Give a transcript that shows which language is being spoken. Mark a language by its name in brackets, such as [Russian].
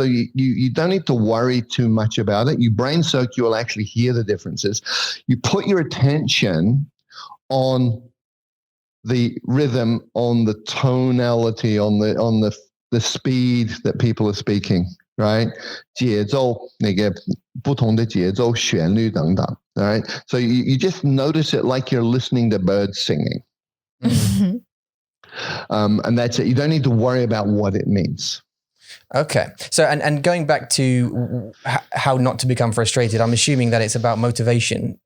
[English] So you don't need to worry too much about it. You brain soak, you will actually hear the differences. You put your attention on the rhythm, on the tonality, on the speed that people are speaking, right? [Chinese] 节奏，那个不同的节奏，旋律等等. [English] All right, so you just notice it like you're listening to birds singing. And that's it. You don't need to worry about what it means. Okay. So, and going back to how not to become frustrated, I'm assuming that it's about motivation.